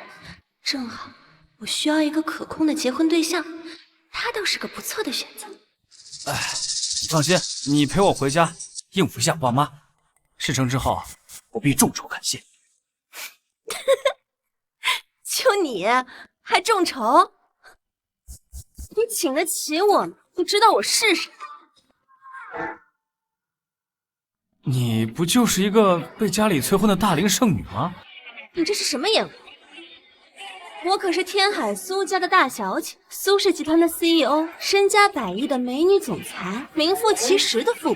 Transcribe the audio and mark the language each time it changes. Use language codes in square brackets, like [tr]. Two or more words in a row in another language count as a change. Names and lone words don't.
[zh] 正好我需要一個可控的結婚對象，他倒是個不錯的選擇。你放心，你陪我回家應付一下爸媽，事成之後我必眾籌感謝。就你還眾籌？你請得起我嗎？你知道我是誰？你不就是一個被家裡催婚的大齡剩女嗎？你這是什麼眼光？我可是天海蘇家的大小姐，蘇氏集團的 CEO， 身家100億的美女總裁，名副其實的富婆。